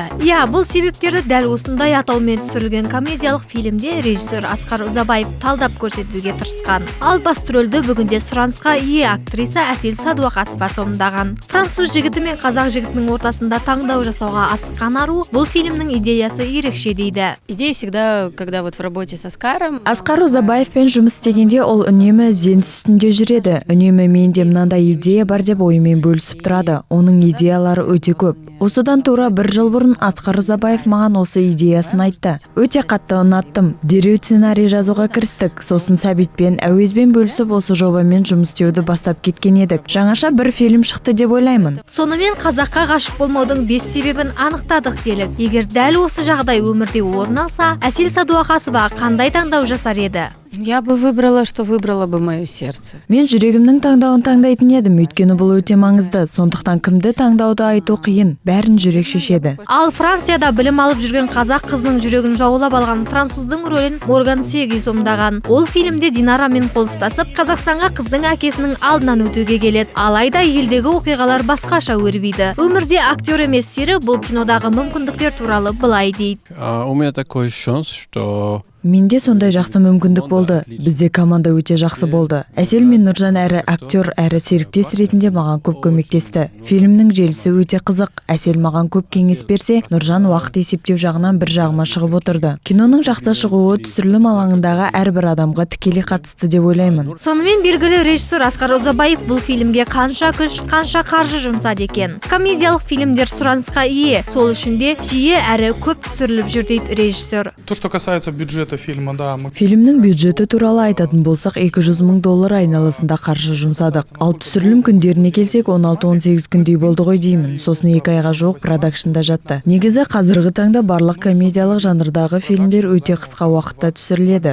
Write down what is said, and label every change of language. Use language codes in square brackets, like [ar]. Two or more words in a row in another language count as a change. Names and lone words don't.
[kk] Бұл себептері дәл осындай атаумен түсірілген комедиялық фильмде режиссер Асқар Ұзабаев талдап көрсетуге тырысқан. Ал басты рөлді бүгінде сұранысқа ие актриса Әсел Садуақасова сомдаған. Француз жігіті мен қазақ жігітінің ортасында таңдау жасауға асыққан ару бұл фильмнің идеясы ерекше дейді. [ru] Идея всегда, когда вот в работе с Аскаром. [kk] Асқар Ұзабаевпен жұмыс істегенде ол үнемі ізденіс үстінде жүреді. Үнемі менде мынандай идея бар деп ойымен бөлісіп тұрады. Оның идеялары өте көп. Осыдан тура 1 жыл бұрын Асқар Ұзабаев маған осы идеясын айтты. Өте қатты ұнаттым. Дереу сценарий жазуға кірістік. Сосын Сәбитпен, Әуезбен бөлісіп осы жобамен жұмыс істеуді бастап кеткен едік. Жаңаша бір фильм шықты деп ойлаймын. Сонымен қазаққа ғашық болмаудың 5 себебін анықтадық делік. Егер дәл осы жағдай өмірде орын алса, Әсел Садуақасова қандай таңдау жасар еді? [ru] Я бы выбрала, что выбрало бы мое сердце. [kk] Мен жүрегімнің таңдауын таңдайтын едім, өйткені бұл өте маңызды. Сондықтан кімді таңдауды айту қиын, бәрін жүрек шешеді. Ал Францияда білім алып жүрген қазақ қызының жүрегін жаулап алған француздың рөлін Морган Сеги сомдаған. Ол фильмде Динарамен қол ұстасып, Қазақстанға қыздың әкесінің алдынан өтуге келеді. Алайда елдегі оқиғалар басқаша өрбиді. Өмірде актер емес сері бұл кинодағы мүмкіндіктер туралы былай дейді. [ru] У меня такой шанс, что [kk] Менде сондай жақсы мүмкіндік болды. Бізде команда өте жақсы болды. Әсел мен Нұржан әрі актер, әрі серіктес ретінде маған көп көмектесті. Фильмнің желісі өте қызық. Әсел маған көп кеңес берсе, Нұржан уақыт есептеу жағынан бір жағыма шығып отырды. Киноның жақсы шығуы түсірілім алаңындағы әрбір адамға тікелей қатысты деп ойлаймын. Сонымен белгілі режиссер Асқар Ұзабаев бұл фильмге қанша күш, қанша қаржы жұмсады екен. Комедиялық фильмдер сұранысқа ие, сол үшін де жиі әрі көп түсіріліп жүр дейді режиссер. [ru] То, что касается бюджета фильма, да, мы... [kk] Фильмнің бюджеті туралы айтатын болсақ, $200 мың айналасында қаржы жұмсадық. Ал түсірілім күндеріне келсек, 16-18 күндей болды ғой деймін. Сосын 2 айға жоқ продакшнда жатты. Негізі қазіргі таңда барлық комедиялық жанрдағы фильмдер өте қысқа уақытта түсіріледі.